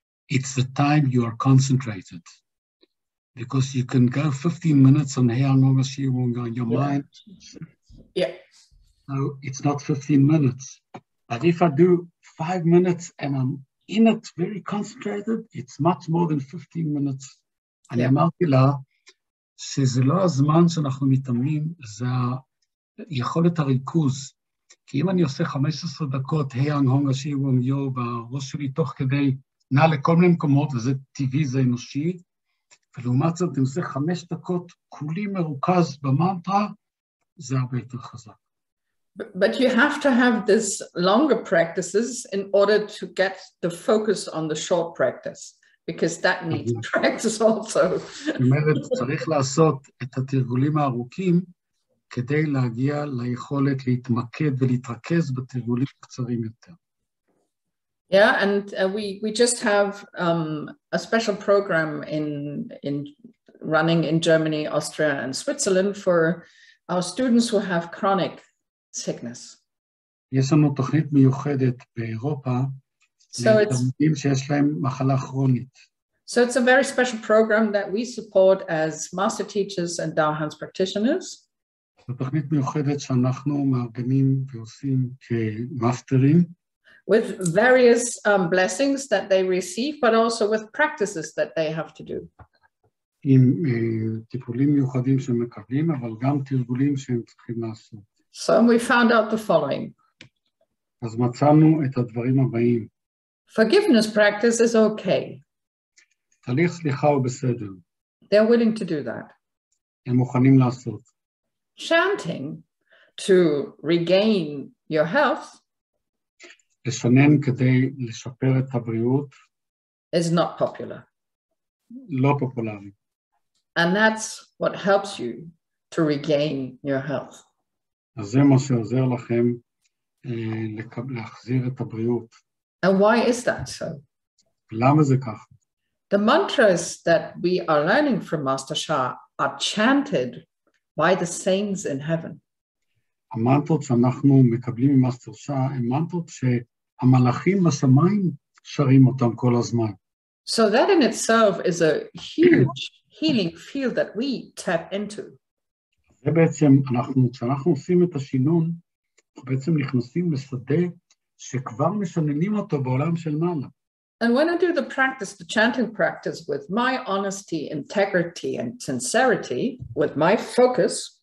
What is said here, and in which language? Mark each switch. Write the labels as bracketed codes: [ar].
[en] It's the time you are concentrated. Because you can go 15 minutes on your mind. Yeah. So it's not 15 minutes. But if I do 5 minutes and I'm in it very concentrated, it's much more than 15 minutes. [he] אני אמרתי לה שזה לא הזמן שאנחנו מתאמנים, זה יכולת הריכוז. כי אם אני עושה 15 דקות, בראש שלי תוך כדי, נע לכל מיני מקומות, וזה טבעי, זה אנושי, ולעומת זאת, אני עושה 5 דקות, כולי מרוכז במנטרה, זה הרבה יותר חזק. [en] But you have to have this longer practices in order to get the focus on the short practice, because that needs practice also. [he] זאת אומרת, צריך לעשות את התרגולים הארוכים, כדי להגיע ליכולת להתמקד ולהתרכז בתרגולים קצרים יותר. [en] Yeah, and we just have a special program in running in Germany, Austria, and Switzerland for our students who have chronic sickness. [he] יש לנו תוכנית מיוחדת באירופה, לתלמידים שיש להם מחלה כרונית. [en] So it's a very special program that we support as master teachers and Tao Hands practitioners. [he] זו תוכנית מיוחדת שאנחנו מארגנים ועושים כמאסטרים. [en] With various blessings that they receive, but also with practices that they have to do. [he] עם טיפולים מיוחדים שהם מקבלים, אבל גם תרגולים שהם צריכים לעשות. [en] So we found out the following. [he] אז מצאנו את הדברים הבאים. [en] Forgiveness practice is okay. [he] תהליך סליחה הוא בסדר. [en] They're willing to do that. [he] הם מוכנים לעשות. [en] Chanting to regain your health [he] לשנן כדי לשפר את הבריאות [en] is not popular. [he] לא פופולרי. [en] And that's what helps you to regain your health. [he] אז זה מה שעוזר לכם להחזיר את הבריאות. [en] And why is that so? [he] למה זה ככה? [en] The mantras that we are learning from Master Sha are chanted by the saints in heaven. [he] המנטרות שאנחנו מקבלים ממאסטר שאה, הן מנטרות שהמלאכים בשמיים שרים אותם כל הזמן. [en] So that in itself is a huge healing field that we tap into. [he] זה בעצם, כשאנחנו עושים את השינון, אנחנו בעצם נכנסים לשדה שכבר משננים אותו בעולם של מעלה. [en] And when I do the practice, the chanting practice with my honesty, integrity, and sincerity, with my focus,